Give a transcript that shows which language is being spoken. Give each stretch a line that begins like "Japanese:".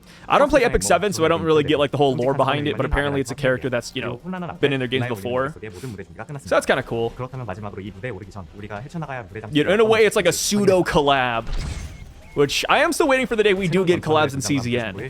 English: I don't play Epic 7, so I don't really get like the whole lore behind it, but apparently it's a character that's, you know, been in their games before. So that's kind of cool.
Korean: 그렇다면 마지막으로 이 무대에 오르기 전 우리가 헤쳐나가야 무대 장치.
English: You know, in a way, it's like a pseudo collab, which I am still waiting for the day we do get collabs in CZN.